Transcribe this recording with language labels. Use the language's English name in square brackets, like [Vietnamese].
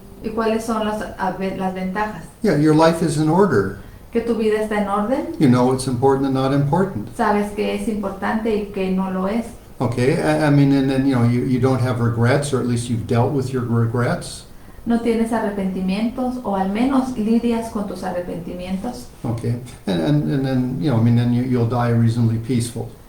[Spanish] ¿Y cuáles son las ventajas? [English] Yeah, your life is in order. [Spanish] Que tu vida está en orden, [English] You know what's important and not important. [Spanish] sabes que es importante y que no lo es. [English] Okay, I mean, and then, you don't have regrets, or at least you've dealt with your regrets. [Spanish] no tienes arrepentimientos o al menos lidias con tus arrepentimientos [English] Okay, and then then you'll die reasonably peaceful.